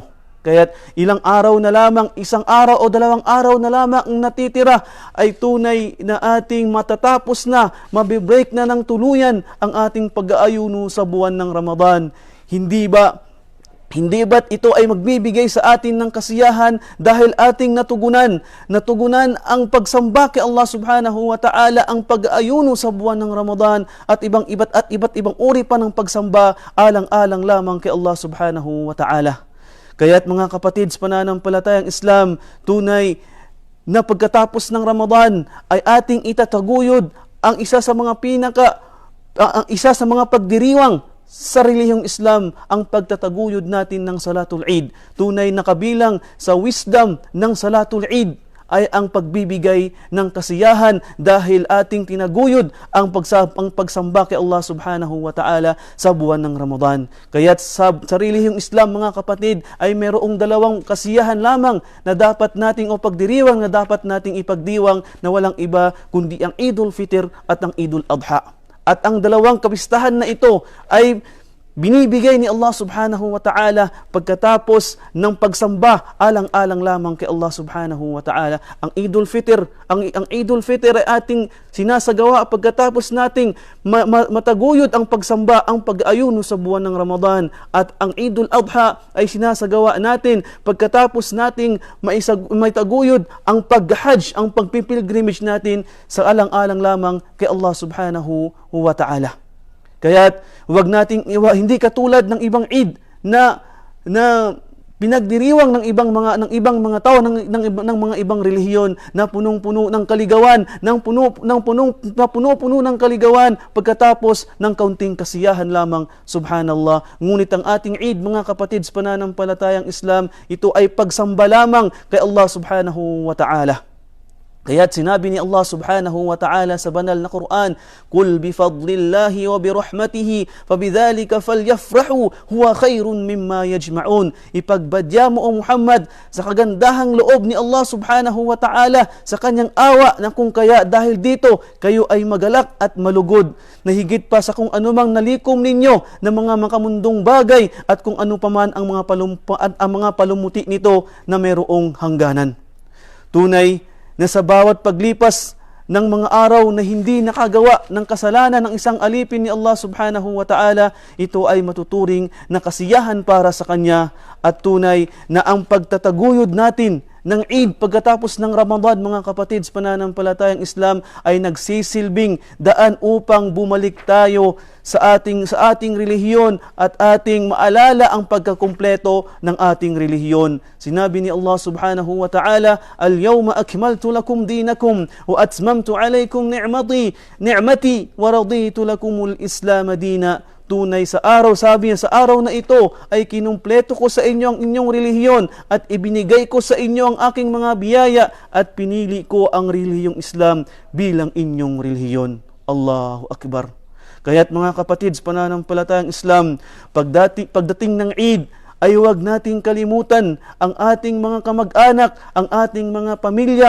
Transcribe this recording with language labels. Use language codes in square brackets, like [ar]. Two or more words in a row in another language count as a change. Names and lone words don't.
[tl] Kaya't ilang araw na lamang, isang araw o dalawang araw na lamang ang natitira ay tunay na ating matatapos na, mabibreak na ng tuluyan ang ating pag-aayuno sa buwan ng Ramadan. Hindi ba't ito ay magbibigay sa atin ng kasiyahan dahil ating natugunan ang pagsamba kay Allah [ar] سبحانه وتعالى, [tl] ang pag-aayuno sa buwan ng Ramadan at iba't ibang uri pa ng pagsamba alang-alang lamang kay Allah [ar] سبحانه وتعالى. [tl] Kaya't mga kapatid sa pananampalatayang Islam, tunay na pagkatapos ng Ramadan ay ating itataguyod ang isa sa mga pagdiriwang sa relihiyong Islam, ang pagtataguyod natin ng Salatul Eid. Tunay na kabilang sa wisdom ng Salatul Eid ay ang pagbibigay ng kasiyahan dahil ating tinaguyod ang pagsamba kay Allah [ar] سبحانه وتعالى [tl] sa buwan ng Ramadan. Kaya't sa relihiyong Islam, mga kapatid, ay mayroong dalawang kasiyahan lamang na dapat nating o pagdiriwang na dapat nating ipagdiwang na walang iba kundi ang Idul Fitr at ang Idul Adha. At ang dalawang kapistahan na ito ay binibigay ni Allah [ar] سبحانه وتعالى [tl] pagkatapos ng pagsamba alang-alang lamang kay Allah [ar] سبحانه وتعالى. [tl] Ang Idul Fitr, ang Idul Fitr ay ating sinasagawa pagkatapos nating mataguyod ang pagsamba, ang pag-ayuno sa buwan ng Ramadan. At ang Idul Adha ay sinasagawa natin pagkatapos nating maitaguyod ang pag-hajj, ang pagpipilgrimage natin sa alang-alang lamang kay Allah [ar] سبحانه وتعالى. [tl] Kaya't hindi katulad ng ibang Eid na pinagdiriwang ng ibang mga tao ng mga ibang relihiyon na punong-puno ng kaligawan, puno ng kaligawan pagkatapos ng kaunting kasiyahan lamang, subhanallah. Ngunit ang ating Eid, mga kapatid sa pananampalatayang Islam, ito ay pagsamba lamang kay Allah [ar] سبحانه وتعالى. [tl] Kaya't sinabi ni Allah [ar] سبحانه وتعالى [tl] sa banal na Quran, [ar] "قل بفضل الله وبرحمته فبذلك فليفرحوا هو خير مما يجمعون." [tl] Ipagbadya mo, O Muhammad, sa kagandahang loob ni Allah [ar] سبحانه وتعالى, [tl] sa kanyang awa, na kung kaya dahil dito kayo ay magalak at malugod, na higit pa sa kung anumang nalikom ninyo ng mga makamundong bagay at kung ano paman ang mga palumuti nito na mayroong hangganan. Tunay na sa bawat paglipas ng mga araw na hindi nakagawa ng kasalanan ng isang alipin ni Allah [ar] سبحانه وتعالى, [tl] ito ay matuturing na kasiyahan para sa Kanya, at tunay na ang pagtataguyod natin ng Eid pagkatapos ng Ramadan, mga kapatid sa pananampalatayang Islam, ay nagsisilbing daan upang bumalik tayo sa ating relihiyon at ating maalala ang pagkakumpleto ng ating relihiyon. Sinabi ni [ar] الله سبحانه وتعالى, "اليوم أكملت لكم دينكم وأتممت عليكم نعمتي ورضيت لكم الإسلام دينا." [tl] tunay sa araw, sabi niya, sa araw na ito ay kinumpleto ko sa inyo ang inyong relihiyon at ibinigay ko sa inyo ang aking mga biyaya at pinili ko ang relihiyong Islam bilang inyong relihiyon. [ar] الله أكبر. [tl] Kaya't mga kapatid sa pananampalatayang Islam, pagdating ng Eid, ay huwag nating kalimutan ang ating mga kamag-anak, ang ating mga pamilya.